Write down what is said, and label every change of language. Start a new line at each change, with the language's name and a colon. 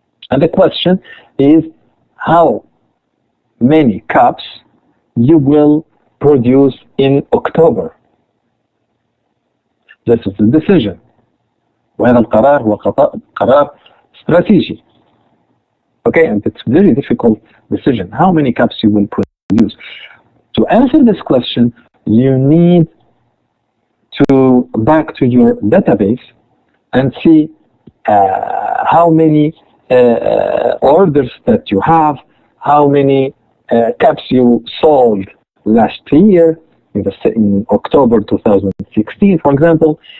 English: And the question is how many cups you will produce in October. This is the decision.
Arabic: وهذا القرار هو قرار استراتيجي.
English: Okay, and it's a very difficult decision. How many cups you will produce? To answer this question, you need to back to your database and see how many orders that you have, how many cups you sold last year in October 2016, for example.